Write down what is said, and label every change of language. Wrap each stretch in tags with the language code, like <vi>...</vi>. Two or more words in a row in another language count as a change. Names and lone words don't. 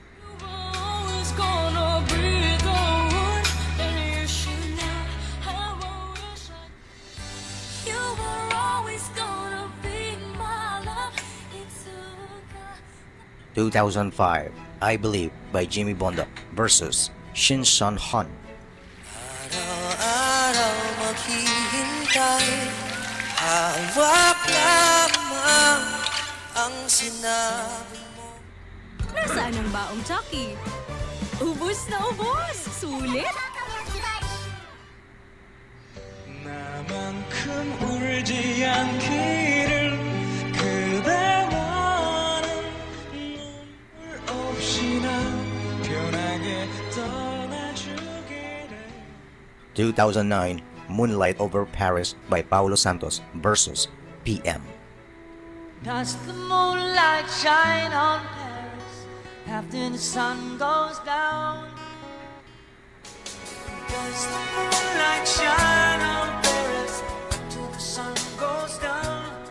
<en>You were always gonna be my love. It's 2005, I Believe by Jimmy Bonda versus Shin Sun Han.</en> <tl>araw-araw maghihintay, hawak lamang ang sinabi mo. Nasaan ang baong Chucky? Ubus na ubus! Sulit?</tl> <ko>나만큼 울지 않기를 그대 원한 눈물 없이 나 편하게 떠나주기를.</ko> <en>2009, Moonlight Over Paris by Paulo Santos versus p.m. Does the moonlight shine on Paris after the sun goes down? Does the moonlight shine on Paris till the sun goes down?</en>